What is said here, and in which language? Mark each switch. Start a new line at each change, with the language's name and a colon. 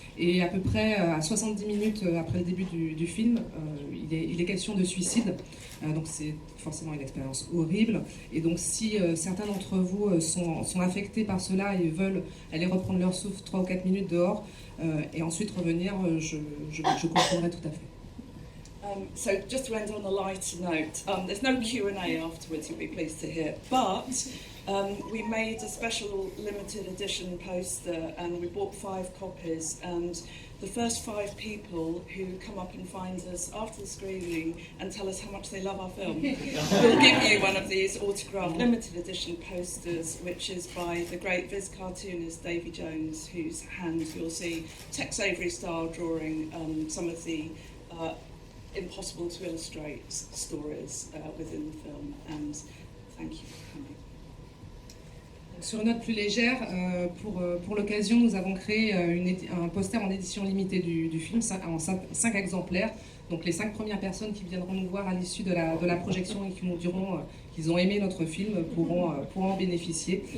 French: Et à peu près à 70 minutes après le début du film, il est question de suicide. Donc c'est forcément une expérience horrible. Et donc si certains d'entre vous sont affectés par cela et veulent aller reprendre leur souffle 3 ou 4 minutes dehors et ensuite revenir, je comprendrai tout à fait.
English: So just to end on a lighter note, there's no Q&A afterwards, you'll be pleased to hear, but we made a special limited edition poster and we bought 5 copies, and the first 5 people who come up and find us after the screening and tell us how much they love our film will give you one of these autographed limited edition posters, which is by the great Viz cartoonist Davy Jones, whose hand you'll see Tex Avery style drawing some of the impossible to illustrate stories within the film, and thank you for coming.
French: Sur une note plus légère, pour l'occasion, nous avons créé un poster en édition limitée du film, en 5 exemplaires. Donc les 5 premières personnes qui viendront nous voir à l'issue de la projection et qui nous diront qu'ils ont aimé notre film pourront en bénéficier.